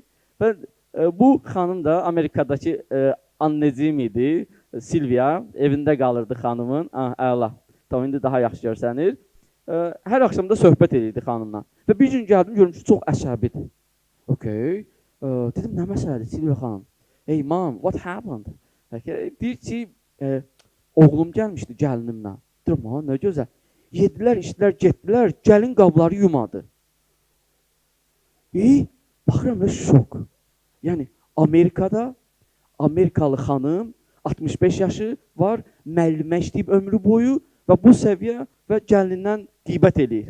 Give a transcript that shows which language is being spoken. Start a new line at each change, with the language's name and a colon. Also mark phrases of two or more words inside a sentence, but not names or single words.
Azerbaijani: Və bu xanım da Amerikadakı anneciğim idi, Silvia, evində qalırdı xanımın, əla, tamam, indi daha yaxşı görsənir. Hər axşam da söhbət edirdi xanımla. Və bir gün gəldim, görüm ki, çox əsəbidir. Okay. Dedim, nə məsələdir Silvia xanım?
English: Hey mom, what happened?
Azerbaijani: Okay. Deyir ki, oğlum gəlmişdi gəlinimlə. Deyirəm, nə gözəl. Yedilər, içdilər, getdilər, gəlin qabları yumadı. Baxıram və şok. Yəni, Amerikada, Amerikalı xanım, 65 yaşı var, müəllimə işləyib ömrü boyu və bu səviyyə və gəlindən qeybət eləyir.